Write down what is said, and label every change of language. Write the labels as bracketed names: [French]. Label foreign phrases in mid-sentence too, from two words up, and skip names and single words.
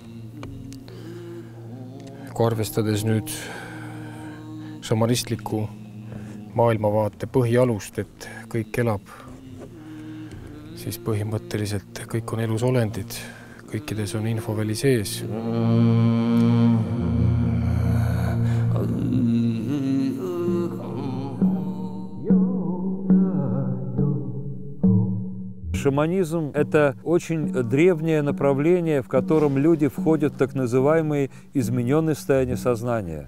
[Estonian] Kui arvestades nüüd šamanistliku maailmavaate põhialust, et kõik elab, siis põhimõtteliselt kõik on elus olendid, kõikides on infoväli sees. [Russian] Шаманизм – это очень древнее направление, в котором люди входят в так называемые измененные состояния сознания.